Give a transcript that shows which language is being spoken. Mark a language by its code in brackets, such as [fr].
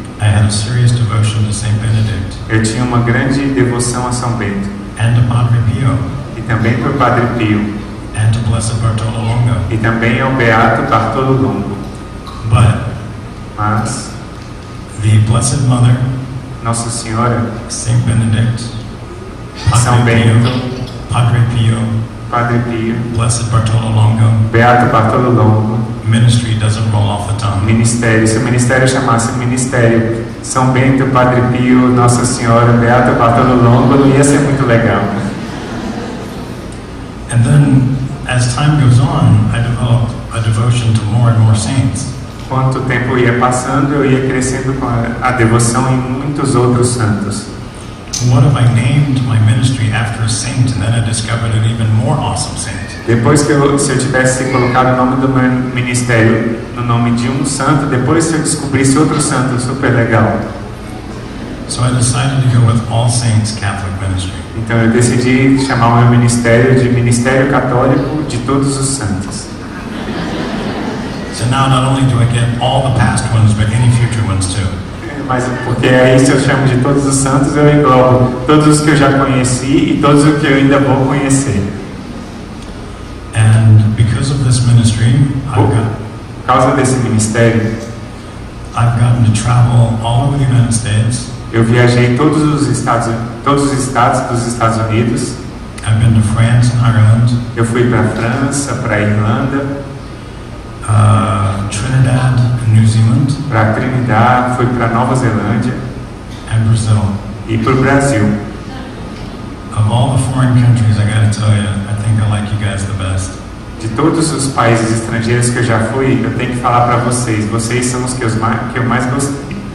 [en] I had a serious devotion to Saint Benedict. [pt] Eu tinha uma grande devoção a São Bento. [en] And to Padre Pio. [pt] E também para o Padre Pio. [en] And to Blessed Bartolo Longo. [pt] E também ao Beato Bartolo Longo. Mas [en] the Blessed Mother, [pt] Nossa Senhora, [en] Saint Benedict, [pt] São Bento, [en] Padre Pio, Blessed Bartolo Longo, [pt] Beato Bartolo Longo. [en] Ministry doesn't roll off the tongue. [pt] Ministério, se o ministério chamasse ministério São Bento, Padre Pio, Nossa Senhora, Beato Bartolo Longo, não ia ser muito legal. [en] And then, as time goes on, I developed a devotion to more and more saints. [pt] Quanto o tempo ia passando, eu ia crescendo com a devoção em muitos outros santos. [en] What if I named my ministry after a saint and then I discovered an even more awesome saint? [pt] Depois se eu tivesse colocado o nome do meu ministério no nome de um santo, depois se eu descobrisse outro santo super legal. [en] So I decided to go with All Saints Catholic Ministry. [pt] Então eu decidi chamar o meu ministério de Ministério Católico de Todos os Santos. [en] So now not only do I get all the past ones, but any future ones too. [pt] Mas porque aí se eu chamo de Todos os Santos, eu englobo todos os que eu já conheci e todos os que eu ainda vou conhecer. [en] And because of this ministry, [pt] por causa desse ministério, [en] I've gotten to travel all over the United States. [pt] Eu viajei todos os estados dos Estados Unidos. [en] I've been to France and Ireland. [pt] Eu fui para a França, para a Irlanda, [en] Trinidad and New Zealand, [pt] para Trinidad, fui para Nova Zelândia [en] and Brazil. [pt] e para o Brasil. [en] Of all the foreign countries, I gotta tell you, I think I like you guys the best. [pt] De todos os países estrangeiros que eu já fui, eu tenho que falar para vocês. Vocês são os que eu mais gostei.